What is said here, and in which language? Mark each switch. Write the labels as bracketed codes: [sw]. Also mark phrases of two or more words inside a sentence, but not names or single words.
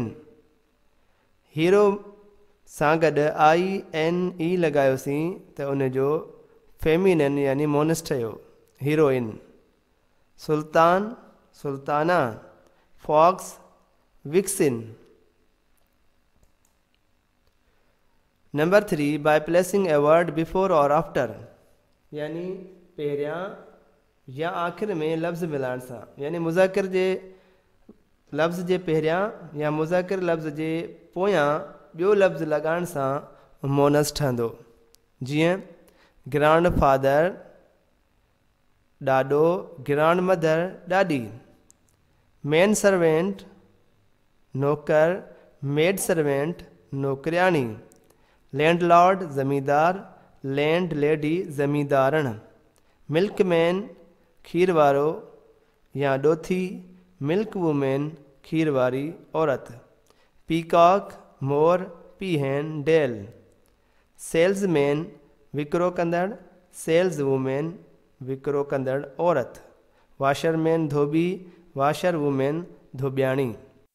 [sd] हीरो सां गॾु INE लॻायोसीं त उनजो फेमिनिन यानी मोनस ठहियो, हीरोइन। सुल्तान सुल्ताना, फॉक्स विक्सिन। नंबर 3, [en] by placing a word before or after, [sd] यानी पहिरियां या आख़िर में लफ़्ज़ मिलाइण सां। यानी मुज़किर जे लफ़्ज़ जे पहिरियां या मुज़किर लफ़्ज़ जे पोयां ॿियो लफ़्ज़ लॻाइण सां मोनस ठहंदो। जीअं [en] grand father [sd] ॾाॾो, [en] grand mother [sd] ॾाॾी, [en] man servant [sd] नौकर, मेड सर्वेंट नौकरियाणी, लैंडलॉर्ड ज़मींदार, [en] land lady [sd] ज़मींदारण, मिल्कमैन खीर वारो या ॾोथी, [en] milk women [sd] खीर वारी औरत, पीकॉक मोर, पीहन डेल, सेल्समैन विकिरो कंदड़, [en] sales women [sd] विकिरो कंदड़ औरत, वाशरमैन धोबी, [en] washer women [sd] धोबियाणी।